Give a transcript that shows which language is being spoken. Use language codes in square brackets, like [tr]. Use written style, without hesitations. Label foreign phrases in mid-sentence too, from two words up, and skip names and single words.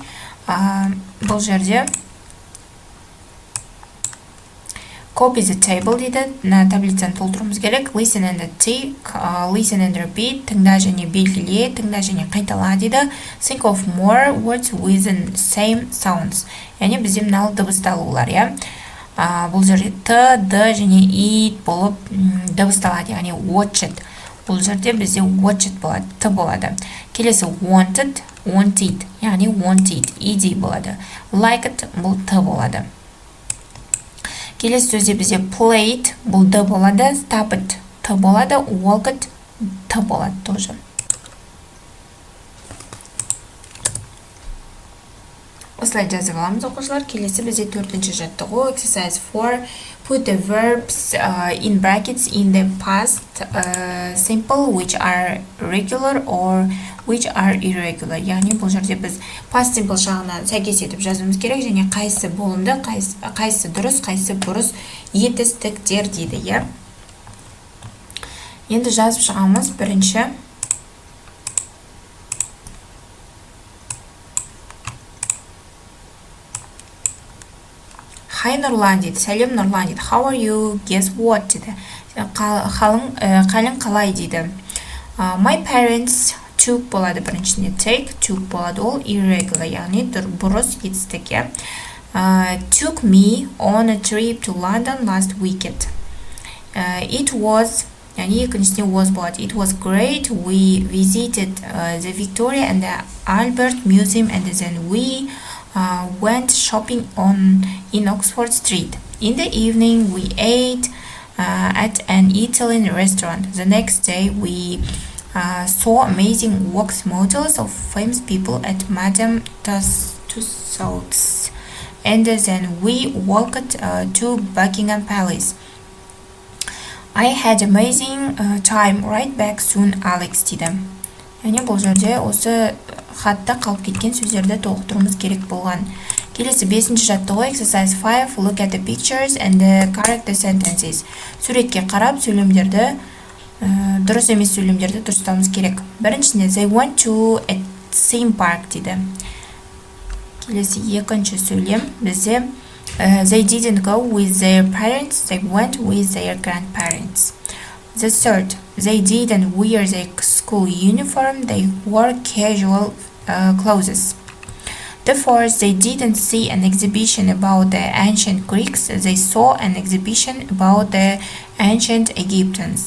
[kk] Бұл жерде [en] copy the table [kk] дейді. Таблицаны толтыруымыз керек. [en] Listen and tick, listen and repeat. [kk] Тыңда және белгіле, тыңда және қайтала дейді. [en] Think of more words with the same sounds. [kk] Яғни бізде мынау дыбысталулар, иә. Бұл жерде т, д және ит болып дыбысталады, яғни watched. Бұл жерде бізде watched болады, т болады. Келесі [en] wanted, wanted, [kk] яғни wanted, ed болады. Liked бұл т болады. Келесі сөзде бізде played бұл д болады, stopped т болады, walked т болады тоже. Осылай жазып аламыз, оқушылар. Келесі бізде төртінші жаттығу exercise 4. [en] Put the verbs in brackets in the past simple which are regular or which are irregular. [kk] Яғни бұл жерде біз [en] past simple [kk] жағына сәйкес етіп жазуымыз керек және қайсы болымды, қайсы дұрыс, қайсы бұрыс етістіктер дейді, иә. Енді жазып шығамыз. Бірінші Hi Нұрлан дейді, сәлем Нұрлан дейді. [en] How are you? Guess what [kk] дейді. Қалың қалай дейді. [en] My parents took [kk] болады біріншіне. [en] Take, took [kk] болады, ол irregular, яғни бұрыс етістік, иә. [en] Took me on a trip to London last weekend. It was, [kk] яғни екіншісіне was болады. [en] It was great. We visited the Victoria and the Albert Museum and then we went shopping in Oxford Street. In the evening, we ate at an Italian restaurant. The next day, we saw amazing wax models of famous people at Madame Tussauds. And then we walked to Buckingham Palace. I had amazing time. Right back soon, Alex дейді. [kk] Яғни бұл жерде осы хатта қалып кеткен сөздерді толықтыруымыз керек болған. Келесі бесінші жаттығу exercise 5. [en] Look at the pictures and correct the sentences. [kk] Суретке қарап сөйлемдерді, дұрыс емес сөйлемдерді дұрыстауымыз керек. [en] Біріншісінде they went to a theme park дейді. [kk] Келесі екінші сөйлем бізде [en] they didn't go with their parents, they went with their grandparents. The third, they didn't wear their school uniform, they wore casual clothes. The fourth, they didn't see an exhibition about the ancient Greeks, they saw an exhibition about the ancient Egyptians.